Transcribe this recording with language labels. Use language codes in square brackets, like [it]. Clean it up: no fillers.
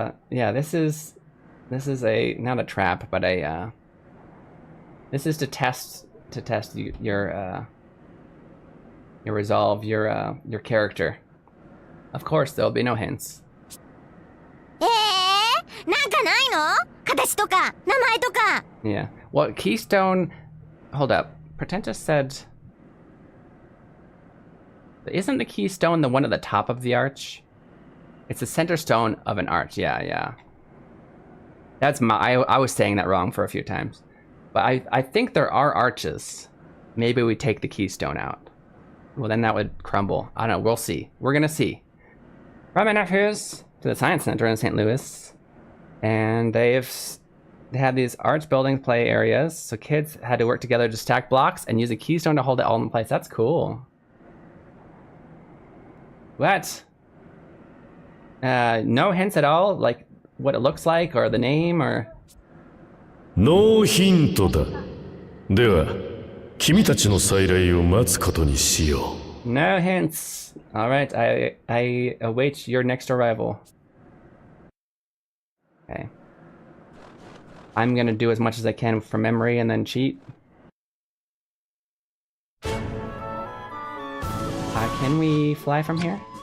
[en] Yeah, this is not a trap, but this is to test your resolve, your character. Of course, there'll be no hints. [ja] なんかないの形とか名前とか [en] Yeah. Well, keystone... Hold up. Pretentious said... Isn't the keystone the one at the top of the arch? It's the center stone of an arch. Yeah. That's I was saying that wrong for a few times. But I think there are arches. Maybe we take the keystone out. Well, then that would crumble. I don't know. We'll see. We're gonna see. Brought my nephews to the Science Center in St. Louis. And they have these arch building play areas. So kids had to work together to stack blocks and use a keystone to hold it all in place. That's cool. What? No hints at all? Like what it looks like or the name or... [ja] ノーヒントだ。では、君たちの再来を待つことにしよう。 [en] No hints. Alright, I await your next arrival. Okay. I'm gonna do as much as I can from memory and then cheat. Can we fly from here?